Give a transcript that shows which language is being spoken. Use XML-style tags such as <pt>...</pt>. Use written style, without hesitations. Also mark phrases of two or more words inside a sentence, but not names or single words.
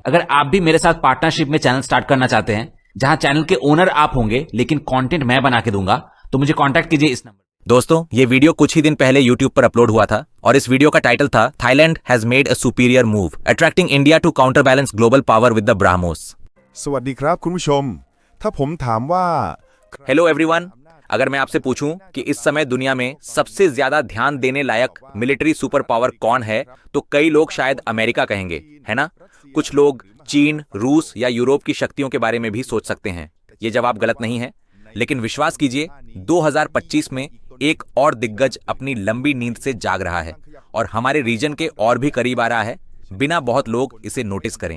<hi>अगर आप भी मेरे साथ पार्टनरशिप में</hi> <en>channel start</en> <hi>करना चाहते हैं, जहां चैनल के ओनर आप होंगे लेकिन कंटेंट मैं बना के दूंगा, तो मुझे कांटेक्ट कीजिए इस नंबर। दोस्तों, ये वीडियो कुछ ही दिन पहले YouTube पर अपलोड हुआ था और इस वीडियो का टाइटल था</hi> <en>Thailand has made a superior move attracting India to counter balance global power with the BrahMos.</en> <th>สวัสดีครับคุณผู้ชม ถ้าผมถามว่า</th> <en>hello everyone,</en> <hi>अगर मैं आपसे पूछूं कि इस समय दुनिया में सबसे ज्यादा ध्यान देने लायक</hi> <en>military super power</en> <hi>कौन है, तो कई लोग शायद अमेरिका कहेंगे, है ना। कुछ लोग चीन, रूस या यूरोप की शक्तियों के बारे में भी सोच सकते हैं। ये जवाब गलत नहीं है, लेकिन विश्वास कीजिए 2025 में एक और दिग्गज अपनी लंबी नींद से जाग रहा है और हमारे रीजन के और भी करीब आ रहा है, बिना बहुत लोग इसे नोटिस करें।</hi>